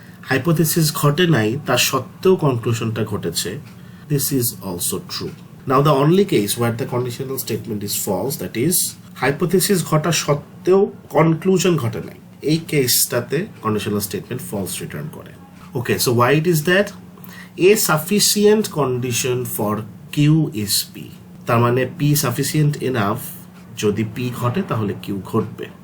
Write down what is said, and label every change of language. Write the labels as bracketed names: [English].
[Bangla] Hypothesis ঘটে নাই তা সত্ত্বেও কনক্লুশনটা ঘটেছে, [English] This is also true. Now the only case where the conditional statement is false, that is hypothesis [Bangla] ঘটা সত্ত্বেও কনক্লুশন ঘটে নাই, এই কেসটাতে কন্ডিশনাল স্টেটমেন্ট ফলস রিটার্ন করে। [English] Okay, so why it is that? A sufficient condition for Q is P. [Bangla] তার মানে P sufficient enough, যদি P ঘটে তাহলে Q ঘটবে।